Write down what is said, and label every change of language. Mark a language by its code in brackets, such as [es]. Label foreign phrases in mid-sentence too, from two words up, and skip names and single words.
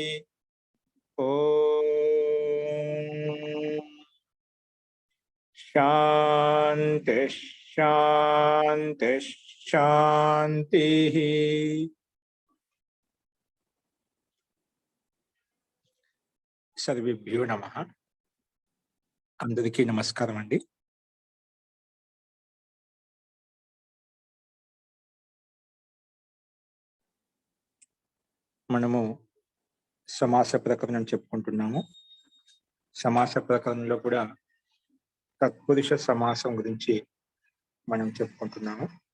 [sa] ओम शांति शांति शांति। सर्वेभ्यो नमः। [te] అందరికీ నమస్కారం అండీ। మనము సమాస ప్రకరణం చెప్పుకుంటున్నాము. సమాస ప్రకరణంలో కూడా తత్పురుష సమాసం గురించి మనం చెప్పుకుంటున్నాము.